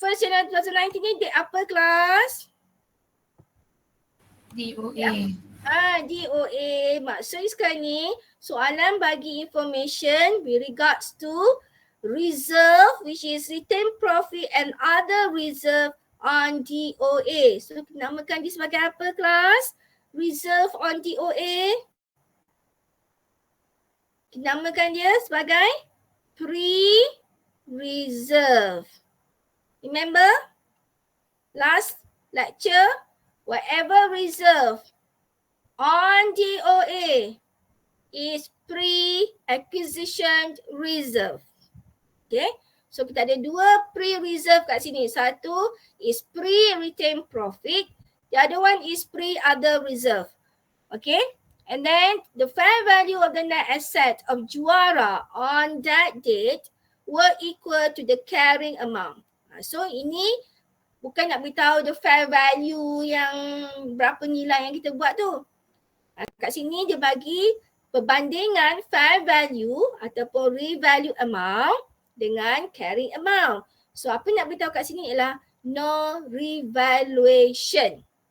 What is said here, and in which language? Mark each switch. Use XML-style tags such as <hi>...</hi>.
<ms>1st January 2019 ni date apa kelas? DOA. DOA. Maksud sekarang ni soalan bagi</ms> <en>information with regards to reserve, which is retained profit and other reserve on DOA.</en> <ms>So namakan dia sebagai apa kelas? Reserve on DOA. Namakan dia sebagai pre-reserve.</ms> <en>Remember? Last lecture, whatever reserve on DOA is pre-acquisition reserve. Okay.</en> <ms>So kita ada dua pre-reserve kat sini. Satu</ms> <en>is pre-retained profit. The other one is pre-other reserve. Okay. And then the fair value of the net asset of Juara on that date were equal to the carrying amount.</en> <ms>So ini bukan nak beritahu</ms> <en>the fair value</en> <ms>yang berapa nilai yang kita buat tu. Kat sini dia bagi perbandingan fair value ataupun revalue amount dengan carrying amount. So apa nak beritahu kat sini ialah no revaluation.</ms>